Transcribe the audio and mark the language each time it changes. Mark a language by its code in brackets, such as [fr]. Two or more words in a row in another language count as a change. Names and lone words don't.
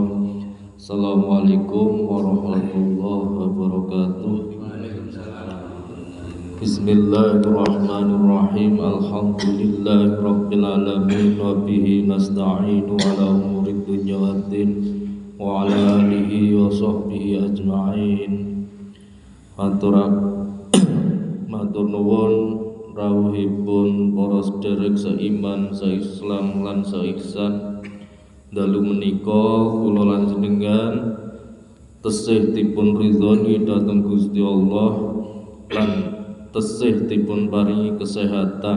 [ar] السلام عليكم ورحمة الله وبركاته. بسم الله الرحمن الرحيم. الحمد لله رب العالمين وبه نستعين على أمور الدنيا والدين وعلى آله وصحبه أجمعين. [jv] Matur nuwun rawuhipun para sederek seiman, seislam lan seihsan. Dalu menika kula lan jenengan tesih dipun ridhoni dhateng Gusti Allah lan tesih dipun paringi kesehatan.